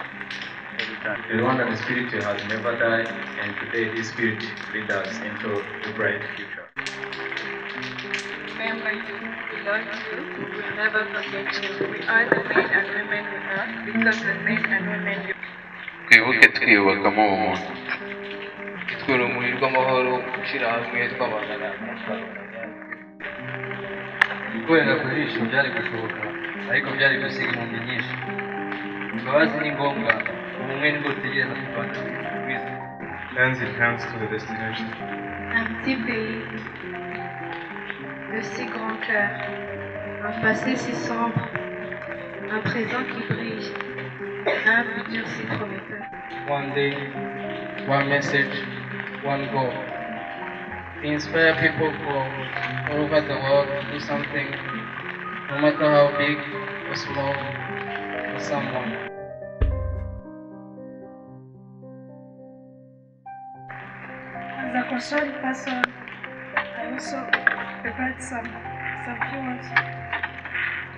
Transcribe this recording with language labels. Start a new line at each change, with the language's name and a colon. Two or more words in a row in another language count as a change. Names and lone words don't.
English: The Rwandan spirit has never died, and today this spirit leads us into a bright future. Remember you, we love you, we will never forget you. We are the men and women we are because the men and women you.
Kinyarwanda: Twibuke twiyubakamo ubumuntu. Twe urumuri rw'amahoro gushyira hamwe twamagana gukorera ku jisho byari gushoboka ariko byari gusiga impumyi nyinshi. Imbabazi ni ngombwa, ubumwe nibwo dutegereza kuvana kwiza.
English: Hands in hands to the destination.
French: Un petit pays, de si grand cœur, un passé si sombre, un présent qui brille, un futur si prometteur.
English: One day, one message, one goal. Inspire people all over the world to do something, no matter how big or small, for someone. As a concerned person, I also prepared some few words.